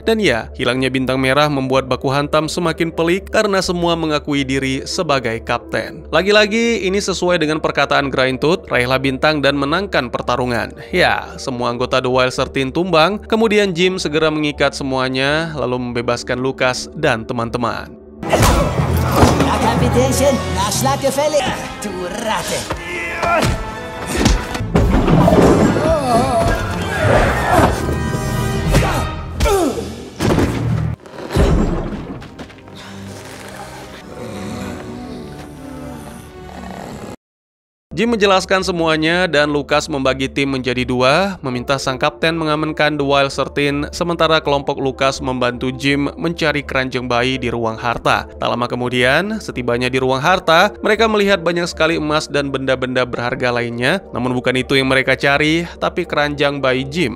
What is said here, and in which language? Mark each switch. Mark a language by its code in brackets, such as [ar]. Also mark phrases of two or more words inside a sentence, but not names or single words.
[id] Dan ya, hilangnya bintang merah membuat baku hantam semakin pelik karena semua mengakui diri sebagai kapten. Lagi-lagi, ini sesuai dengan perkataan Grindtooth, raihlah bintang dan menangkan pertarungan. Ya, semua anggota The Wild 13 tumbang, kemudian Jim segera mengikat semuanya lalu membebaskan Lucas dan teman-teman. [de] Ja, Kapitänchen, Nachschlag gefällig. Du Ratte. [id] Jim menjelaskan semuanya dan Lucas membagi tim menjadi dua, meminta sang kapten mengamankan The Wild 13, sementara kelompok Lucas membantu Jim mencari keranjang bayi di ruang harta. Tak lama kemudian, setibanya di ruang harta, mereka melihat banyak sekali emas dan benda-benda berharga lainnya, namun bukan itu yang mereka cari, tapi keranjang bayi Jim.